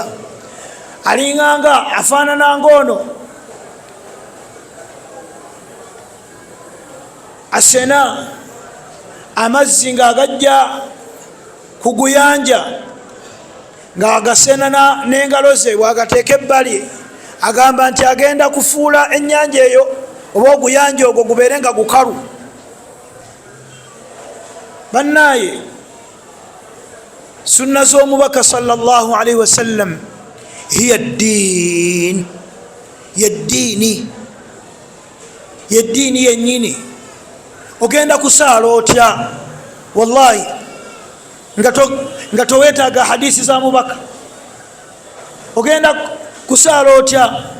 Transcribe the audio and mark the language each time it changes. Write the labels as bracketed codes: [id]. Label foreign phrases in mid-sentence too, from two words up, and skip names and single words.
[lg] Alinganga afaanana ng'ono asena amazzi ng'agajja ku guyanja, ng'agasenana n'engalo ze, bw'agateeka ebbali, agamba nti agenda kufuula ennyanja eyo oba oguyanja ogwo gubeere nga gukalu. Bannaaye, sunna z'omubaka [ar] صلى الله عليه وسلم هي الدين, [lg] yeddiini, yeddiini yennyini. Ogenda kusaala otya? Wallahi nga towetaaga hadisi za mubaka, ogenda kusaala otya?